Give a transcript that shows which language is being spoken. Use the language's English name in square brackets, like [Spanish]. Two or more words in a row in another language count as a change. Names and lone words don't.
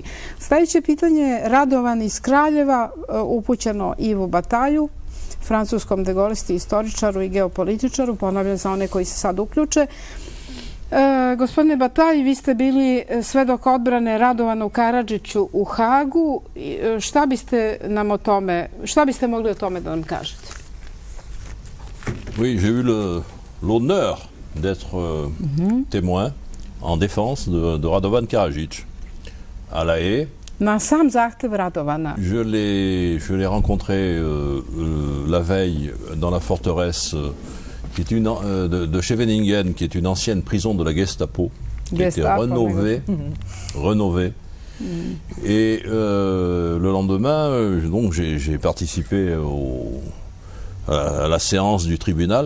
[Serbian] Sljedeće pitanje, Radovan iz Kraljeva, upućeno Ivu Batalju, francuskom degolisti, istoričaru i geopolitičaru, ponavljam za one koji se sad uključe. Gospodine Batalj, vi ste bili svedok odbrane Radovanu Karadžiću u Hagu. Šta biste mogli o tome da nam kažete? [French] Oui, j'ai eu l'honneur d'être témoin en défense de Radovan Karadžić à La Haye. [Serbian] Na sam zahtev Radovana. [French] Je l'ai rencontré la veille dans la forteresse de Scheveningen, qui est une ancienne prison de la Gestapo, qui a été rénovée. Et le lendemain, donc j'ai participé à la séance du tribunal.